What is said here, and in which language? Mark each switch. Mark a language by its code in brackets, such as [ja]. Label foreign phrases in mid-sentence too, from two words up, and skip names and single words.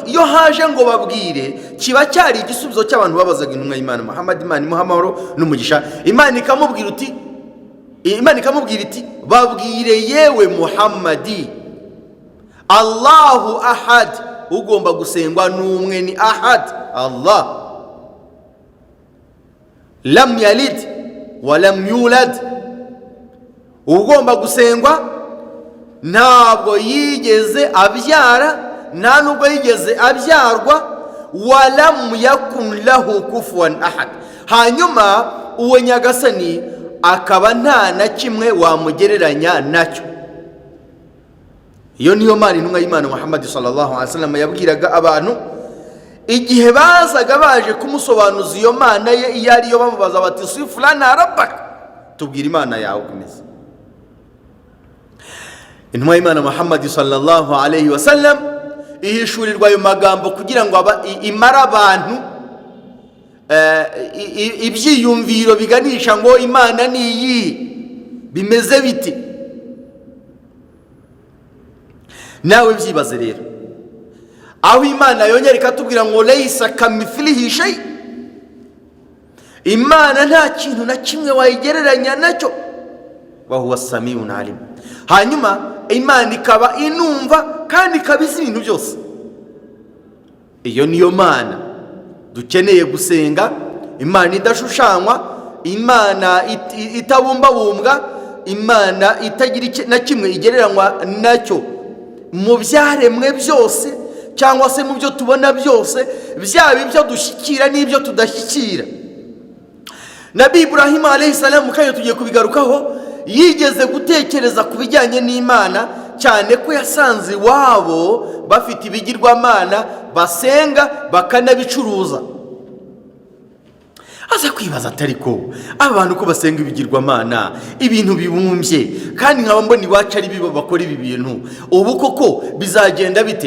[rw] Iyo haje ngo babwire kiba cyari igisubizo cy'abantu babazaga intumwa y'Imana Muhammad, Imana imuha amahoro n'umugisha. Imana ikamubwira iti babwire yewe Muhammadi, [ar] الله أحد, [rw] ugomba gusengwa n'umwe ni ahad, Allah. [ar] لم يلد ولم يولد, [rw] ugomba gusengwa ntabwo yigeze abyara nta nubwo yigeze abyarwa, [ar] ولم يكن له كفوا أحد, [rw] hanyuma uwo nyagasani akaba nta na kimwe wamugereranya nacyo. Iyo niyo Mana intumwa y'Imana Muhammad [ar] صلى الله عليه وسلم [rw] yabwiraga abantu igihe bazaga baje kumusobanuza iyo Mana ye iyo ariyo, bamubaza bati [ar] صف لنا ربك, [rw] tubwira Imana yawe kumeze. Intumwa y'Imana Muhammad [ar] صلى الله عليه وسلم [rw] ihishurirwa ayo magambo kugira ngo imara abantu ibyiyumviro biganisha ngo Imana ni iyi, bimeze biti. Nawe byibaze rero, aho Imana yongera ikatubwira ngo [ar] ليس كمثله شيء, [rw] Imana nta kintu na kimwe wayigereranya nacyo, [ar] وهو سميع عليم. [rw] Hanyuma Imana ikaba inumva kandi ikabizi ibintu byose. Iyo niyo Mana dukeneye gusenga, Imana idashushanywa, Imana itabumbabumbwa, Imana itagira na kimwe igereranywa nacyo mu byaremwe byose, cyangwa se mu byo tubona byose, byaba ibyo dushyikira n'ibyo tudashyikira. [ar] نبي إبراهيم عليه السلام, [rw] kandi tugiye kubigarukaho, yigeze gutekereza ku bijyanye n'Imana, cyane ko yasanze iwabo bafite ibigirwamana basenga bakanabicuruza. Aza kwibaza atari ko abantu ko basenga ibigirwamana, ibintu bibumbye, kandi nkaba mbona iwacu ari bibo bakora ibi bintu, ubu koko bizagenda bite?